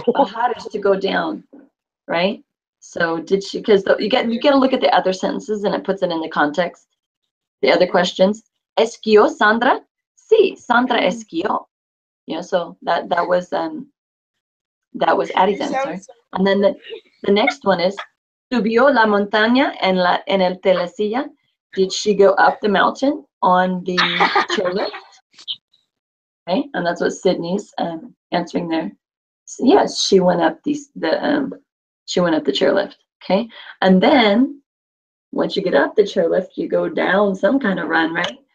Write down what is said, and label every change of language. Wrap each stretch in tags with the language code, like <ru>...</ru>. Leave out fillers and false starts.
<en>bajar is to go down, right? So did she, because you got to look at the other sentences and it puts it in the context. The other questions.</en> <es>¿Esquió Sandra? Sí, Sandra esquió.</es> <en>Yeah, so that was Addie's answer. And then the next one is,</en> <es>¿subió la montaña en el telesilla?</es> <en>Did she go up the mountain on the chairlift? Okay, and that's what Sydney's answering there. So yes, she went up the chairlift. Okay, and then once you get up the chairlift, you go down some kind of run, right?</en>